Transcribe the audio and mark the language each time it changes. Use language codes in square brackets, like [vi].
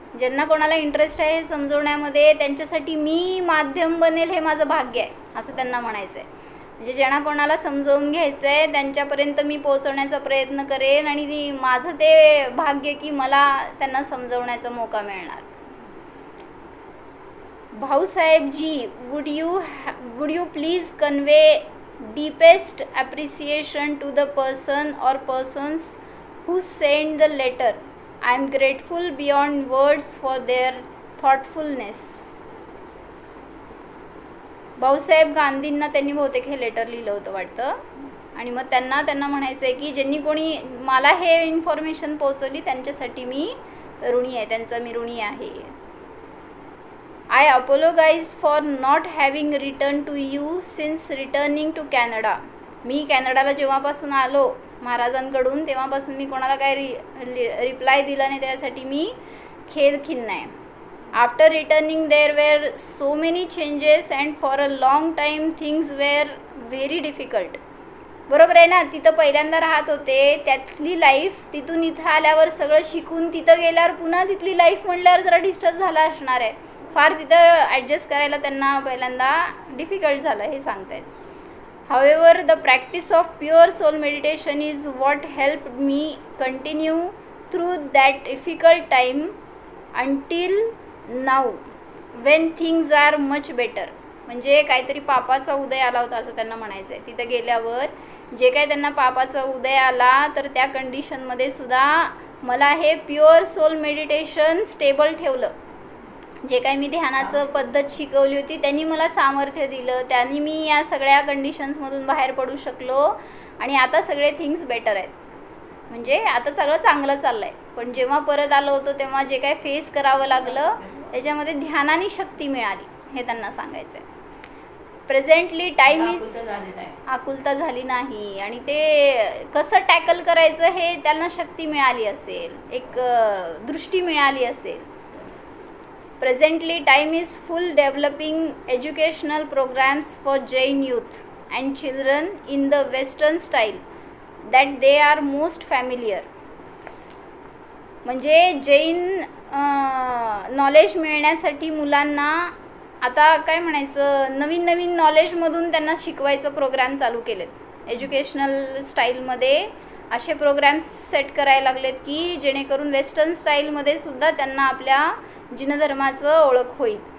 [mr] ज्यांना कोणाला इंटरेस्ट आहे हे समजवण्यामध्ये, त्यांच्यासाठी मी माध्यम बनेल, हे माझं भाग्य आहे असं त्यांना म्हणायचं आहे. म्हणजे ज्यांना कोणाला समजवून घ्यायचं आहे त्यांच्यापर्यंत मी पोहोचवण्याचा प्रयत्न करेन आणि माझं ते भाग्य की मला त्यांना समजवण्याचा मौका मिळणार. [en] Bhausaheb ji, would you please convey deepest appreciation to the person or persons who sent the letter. I am grateful beyond words for their thoughtfulness. [mr] Bhausaheb गांधींना त्यांनी बहुतेक हे लेटर लिहिलं होतं वाटतं. आणि मग त्यांना म्हणायचं आहे की ज्यांनी कोणी मला हे इन्फॉर्मेशन पोहोचवली त्यांच्यासाठी मी ऋणी आहे, त्यांचा मी ऋणी आहे. [en] I apologize for not having returned to you since returning to Canada. [mr] मी कॅनडाला जेव्हापासून आलो महाराजांकडून तेव्हापासून मी कोणाला काय रिप्लाय दिला नाही, त्यासाठी मी खिन्न आहे. [en] After returning there were so many changes and for a long time things were very difficult. [mr] बरोबर आहे ना. तिथं पहिल्यांदा राहत होते, त्यातली लाईफ, तिथून इथं आल्यावर सगळं शिकून तिथं गेल्यावर पुन्हा तिथली लाईफ म्हणल्यावर जरा डिस्टर्ब झाला असणार आहे. फार तिथं ॲडजस्ट करायला त्यांना पहिल्यांदा डिफिकल्ट झालं हे सांगतायत. [en] However, the practice of pure soul meditation is what helped me continue through that difficult time until now when things are much better. [mr] म्हणजे काहीतरी पापाचा उदय आला होता असं त्यांना म्हणायचं आहे. तिथं गेल्यावर जे काही त्यांना पापाचा उदय आला तर त्या कंडिशनमध्ये सुद्धा मला हे प्युअर सोल मेडिटेशन स्टेबल ठेवलं. जे काही मी ध्यानाचं पद्धत शिकवली होती त्यांनी मला सामर्थ्य दिलं, त्यांनी मी या सगळ्या कंडिशन्समधून बाहेर पडू शकलो आणि आता सगळे थिंग्स बेटर आहेत. म्हणजे आता सगळं चांगलं चाललं आहे. पण जेव्हा परत आलो होतो तेव्हा जे काही फेस करावं लागलं त्याच्यामध्ये ध्यानाने शक्ती मिळाली हे त्यांना सांगायचं आहे. [en] presently time is [mr] आकुलता झाली नाही आणि ते कसं टॅकल करायचं हे त्यांना शक्ती मिळाली असेल, एक दृष्टी मिळाली असेल. [en] Presently, time is full developing educational programs for Jain youth and children in the Western style that they are most familiar. [mr] म्हणजे जैन नॉलेज मिळण्यासाठी मुलांना आता काय म्हणायचं, नवीन नॉलेजमधून त्यांना शिकवायचं प्रोग्राम चालू केलेत. एज्युकेशनल स्टाईलमध्ये असे प्रोग्राम्स सेट करायला लागलेत की जेणेकरून वेस्टर्न स्टाईलमध्ये सुद्धा त्यांना आपल्या जिनधर्माचं ओळख होईल.